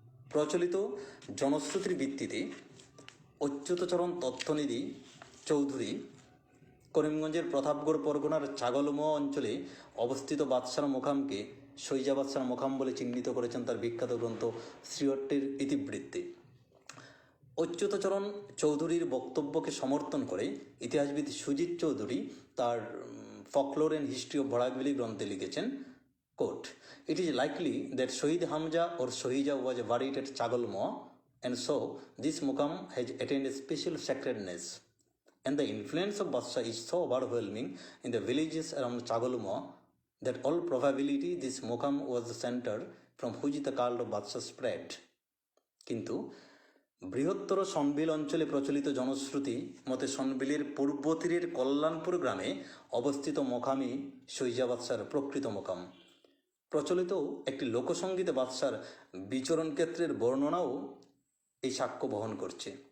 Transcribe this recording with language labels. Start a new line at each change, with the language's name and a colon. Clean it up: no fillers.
Bangla: প্রচলিত জনশ্রুতির ভিত্তিতে অচ্যুতচরণ তথ্যনিধি চৌধুরী করিমগঞ্জের প্রতাপগড় পরগনার ছাগলমোয়া অঞ্চলে অবস্থিত বাদশার মোকামকে সহিজা বাদশার মোকাম বলে চিহ্নিত করেছেন তার বিখ্যাত গ্রন্থ শ্রীহট্টের ইতিবৃত্তে। অচ্যুতচরণ চৌধুরীর বক্তব্যকে সমর্থন করে ইতিহাসবিদ সুজিত চৌধুরী তার ফকলোর অ্যান্ড হিস্ট্রি অফ বরাকভ্যালি গ্রন্থে লিখেছেন, coat,
English: "It is likely that Shahid Hamza or Shahija was buried at Chagalmoa, and so this Muqam has attained a special sacredness. And the influence of Badsha is so overwhelming in the villages around Chagalmoa that all probability this Muqam was the center from which the cult of Badsha spread."
Bangla: কিন্তু বৃহত্তর সনবিল অঞ্চলে প্রচলিত জনশ্রুতি মতে সনবিলের পূর্ব তীরের কল্যাণপুর গ্রামে অবস্থিত মোকামই সহিজা বাদশার প্রকৃত মোকাম। প্রচলিত একটি লোকসঙ্গীতে বাদশার বিচরণ ক্ষেত্রের বর্ণনাও এই সাক্ষ্য বহন করছে।